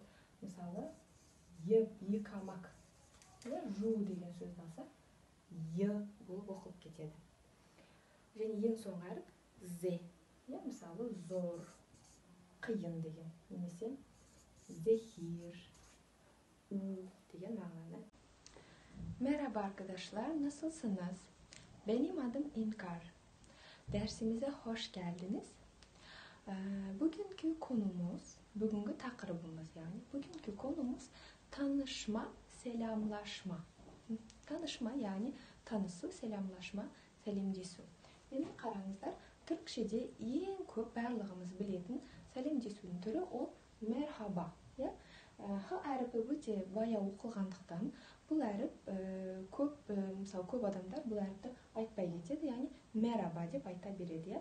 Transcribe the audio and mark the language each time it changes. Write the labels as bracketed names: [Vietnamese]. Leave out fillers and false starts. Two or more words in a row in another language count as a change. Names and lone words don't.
[Kazakh] Мысалы, екамак, жу деген сөзді алса, е болып оқылып кетеді. Және ең соңғы әріп зе. Мысалы, зор, қиын деген, немесе зехир, у деген мағынада. [Turkish] Merhaba arkadaşlar, nasılsınız? Benim adım İnkar. Dersimize hoş geldiniz. Bugünkü konumuz, bugünkü taqribimiz yani, bugünkü konumuz tanışma, selamlaşma. Tanışma yani tanısı, selamlaşma, [Kazakh] сәлемдесу. Енді қараңыздар, түркшеде ең көп барлығымыз білетін сәлемдесудің түрі ол merhaba. Х әріпі өте баяу оқылғандықтан, бұл әріп көп адамдар бұл әріпті айтпай кетеді, яғни merhaba деп айта береді.